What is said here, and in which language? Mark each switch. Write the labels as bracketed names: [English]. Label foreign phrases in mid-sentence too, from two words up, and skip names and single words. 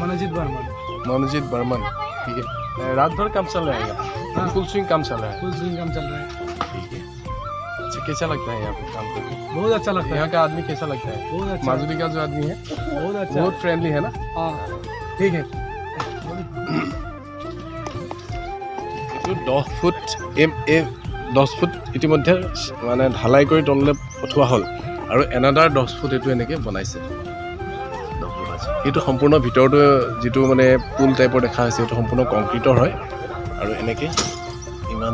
[Hindi] मनोजीत बर्मन ठीक है रात भर काम चल रहा है [English] full swing [Hindi] काम चल रहा है ठीक है अच्छा कैसा लगता है यहाँ पे काम करके बहुत अच्छा लगता है यहाँ का आदमी कैसा लगता है बहुत अच्छा माजुली का जो आदमी है बहुत अच्छा बहुत फ्रेंडली है ना ठीक है [Assamese] 10 ফুট 10 ফুট ইতিমধ্যে মানে ঢালাই কৰি তললৈ পঠোৱা হ'ল আৰু [English] another 10 foot [Assamese] এইটো এনেকৈ বনাইছে এইটো সম্পূৰ্ণ ভিতৰটো যিটো মানে পুল টাইপৰ দেখা হৈছে এইটো সম্পূৰ্ণ কংক্ৰিটৰ হয় আৰু এনেকৈ ইমান